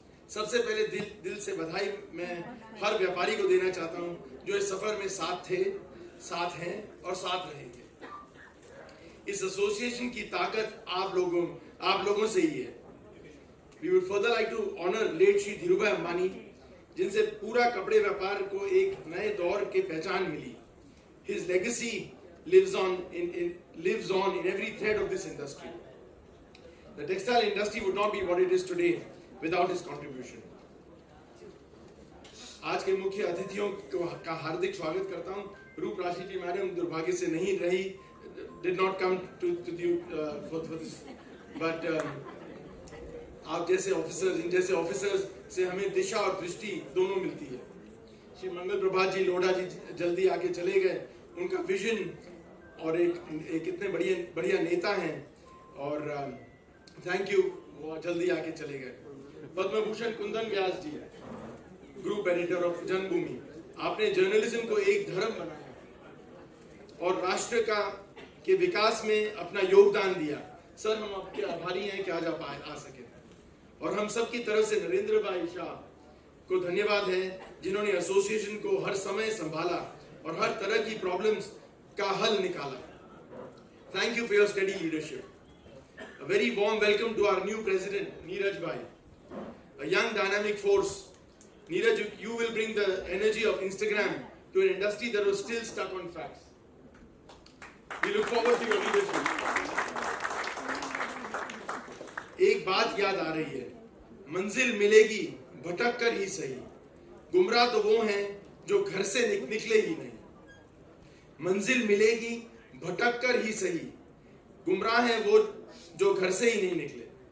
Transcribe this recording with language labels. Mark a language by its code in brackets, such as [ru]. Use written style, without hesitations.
[hi] सबसे पहले दिल से बधाई मैं हर व्यापारी को देना चाहता हूं जो इस सफर में साथ थे, साथ हैं और साथ रहेंगे। इस एसोसिएशन की ताकत आप लोगों से ही है। [en] we would further like to honour late [hi] Shri Dhirubhai Ambani, जिनसे पूरा कपड़े व्यापार को एक नए दौर की पहचान मिली। [en] His legacy lives on in every thread of this industry. The textile industry would not be what it is today without his contribution. [hi] आज के मुख्य अतिथियों का हार्दिक स्वागत करता हूं। रूप राशि जी मैडम दुर्भाग्य से नहीं रही, [en] did not come to you for this, but [hi] आप जैसे ऑफिसर्स, इन जैसे ऑफिसर्स से हमें दिशा और दृष्टि दोनों मिलती है। श्री मंगल प्रभात जी लोढ़ा जी जल्दी आके चले गए, उनका विजन और एक इतने बढ़िया नेता हैं, और थैंक यू, वो जल्दी आके चले गए। पद्म भूषण कुंदन व्यास जी, ग्रुप एडिटर ऑफ जन्मभूमि, आपने जर्नलिज्म को एक धर्म बनाया और राष्ट्र के विकास में अपना योगदान दिया। सर, हम आपके आभारी हैं कि आज आप आ सके, और हम सब की तरफ से नरेंद्र भाई शाह को धन्यवाद है, जिन्होंने एसोसिएशन को हर समय संभाला और हर तरह की प्रॉब्लम्स का हल निकाला। [en] Thank you for your study leadership. A very warm welcome to our new president, Neeraj Bhai, a young dynamic force. Neeraj, you will bring the energy of Instagram to an industry that was still stuck on facts. We look forward to your leadership. [hi] एक बात याद आ रही है, मंजिल मिलेगी भटक कर ही सही, गुमराह तो वो हैं जो घर से निकले ही नहीं। मंजिल मिलेगी भटक कर ही सही, गुमराह हैं वो जो घर से ही नहीं निकले।